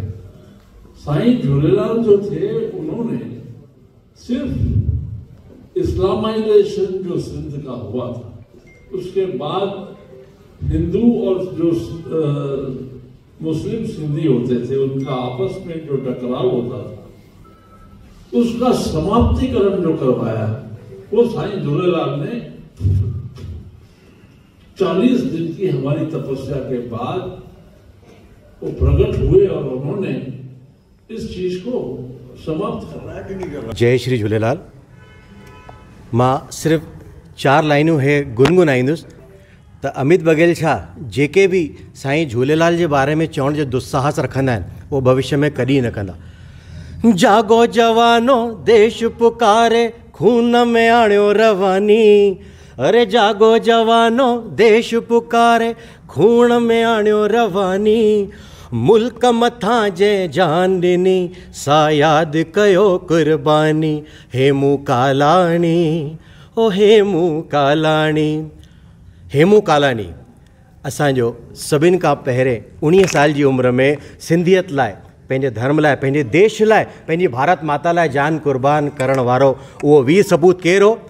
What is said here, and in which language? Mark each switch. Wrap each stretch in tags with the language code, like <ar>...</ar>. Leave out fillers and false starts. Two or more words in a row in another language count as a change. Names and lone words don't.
<hi>साईं झूलेलाल जो थे उन्होंने सिर्फ इस्लामाइजेशन जो सिंध का हुआ था उसके बाद हिंदू और जो मुस्लिम सिंधी होते थे उनका आपस में जो टकराव होता था उसका समाप्तिकरण जो करवाया वो साईं झूलेलाल ने 40 दिन की हमारी तपस्या के बाद वो प्रकट हुए और उन्होंने इस चीज को समाप्त करवाया। जय श्री झूलेलाल।</hi> <sd>मां सिर्फ़ 4 लाइनूं हे गुनगुनाईंदुसि त अमित बघेल छा जेके भी साईं झूलेलाल जे बारे में चवण जो दुस्साहस रखंदा आहिनि वो भविष्य में कॾहिं न कंदा। जागो जवानो देश पुकारे खून में आणियो रवानी, अरे जागो जवानो देश पुकारे खून में आणियो रवानी, मुल्क मथां जे जान ॾिनी सा यादि कयो कुर्बानी, हेमू कालाणी ओ हेमू कालाणी। हेमू कालाणी असांजो सभिनि खां पहिरें 19 साल जी उमिरि में सिंधियत लाइ, पंहिंजे धर्म लाइ, पंहिंजे देश लाइ, पंहिंजी भारत माता लाइ जान कुर्बान करण वारो उहो वीर सपूत केरु हो?</sd>